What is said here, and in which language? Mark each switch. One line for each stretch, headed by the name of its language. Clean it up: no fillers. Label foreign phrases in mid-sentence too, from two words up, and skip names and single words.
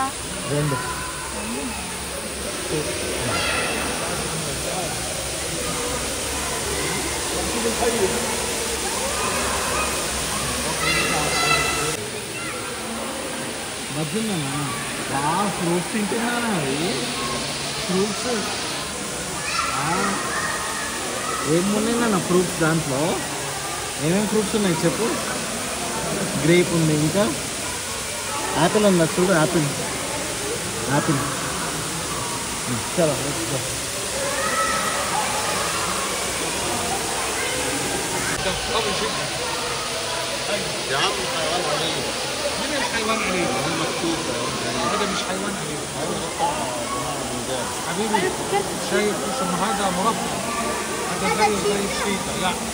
Telugu: రెండు మధ్యలోనా ఫ్రూట్స్ తింటున్నానా అవి ఫ్రూట్స్ ఏమున్నాయి ఫ్రూట్స్ దాంట్లో ఏమేమి ఫ్రూట్స్ ఉన్నాయి చెప్పు గ్రేప్ ఉంది ఇంకా యాపిల్ ఉందా చూడు యాపిల్ చలో
Arabic: أول شيء يا عم حيوان أليف. من الحيوان أليف؟ هذا مكتوب هذا مش حيوان أليف حبيبي شايف اسمه هذا مربع هذا زي الشيطة لا